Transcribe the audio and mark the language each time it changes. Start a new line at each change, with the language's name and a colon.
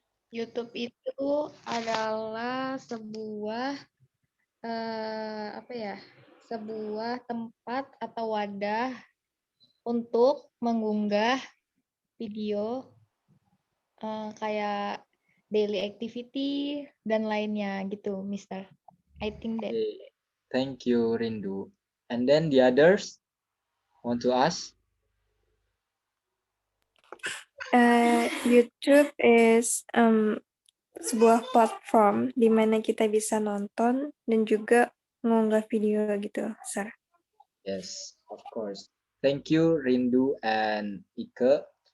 Indonesian: YouTube itu adalah sebuah apa ya? Sebuah tempat atau wadah untuk mengunggah video kayak daily activity dan lainnya gitu, Mister.
English: I think that. Okay. Thank you, Rindu. And then the others want to ask?
Indonesian: YouTube is sebuah platform di mana kita bisa nonton dan juga mengunggah video gitu, Sir.
English: Yes, of course. Thank you, Rindu and Ike.